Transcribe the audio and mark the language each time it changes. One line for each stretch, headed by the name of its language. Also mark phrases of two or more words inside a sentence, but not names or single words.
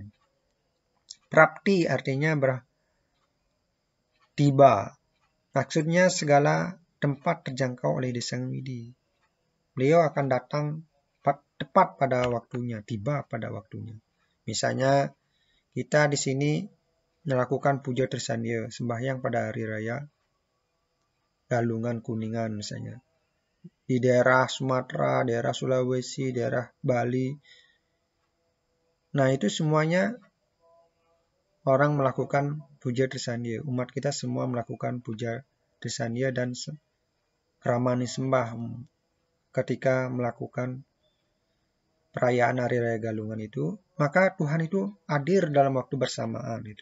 Indonesian: Prapti artinya tiba. Maksudnya segala tempat terjangkau oleh ide Sang Hyang Widi. Beliau akan datang tepat pada waktunya, tiba pada waktunya. Misalnya kita di sini melakukan puja Trisandya, sembahyang pada hari raya Galungan Kuningan misalnya. Di daerah Sumatera, daerah Sulawesi, daerah Bali. Nah, itu semuanya orang melakukan puja Trisandya. Umat kita semua melakukan puja Trisandya dan Ramani sembah ketika melakukan perayaan Hari Raya Galungan itu, maka Tuhan itu hadir dalam waktu bersamaan itu.